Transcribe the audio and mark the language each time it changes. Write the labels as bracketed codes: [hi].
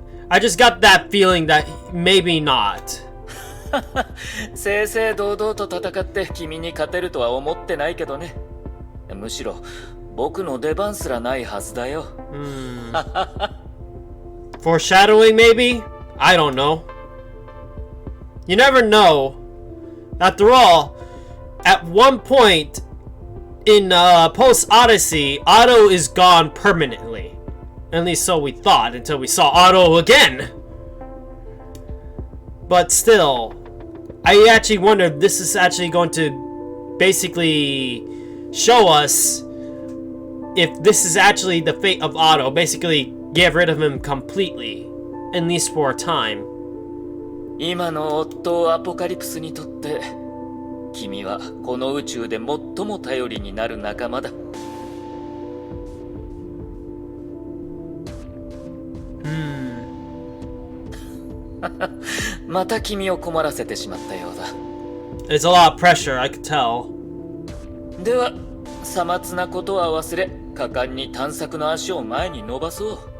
[en] I just got that feeling that maybe not. [ja] 正々堂々と戦って君に勝てるとは思ってないけどね。むしろ僕の出番すらないはずだよ。 [en] Foreshadowing maybe? I don't know. You never know. After all, at one point in post-Odyssey, Otto is gone permanently. At least so we thought until we saw Otto again. But still, I actually wonder if this is actually going to basically show us if this is actually the fate of Otto. Basically, get rid of him completely, at least for a time. [ja] 今の夫アポカリプスにとって君はこの宇宙で最も頼りになる仲間だ。また君を困らせてしまったようだ。 [en] It's a lot of pressure, I could tell. [ja] ではさまつなことは忘れ、果敢に探索の足を前に伸ばそう。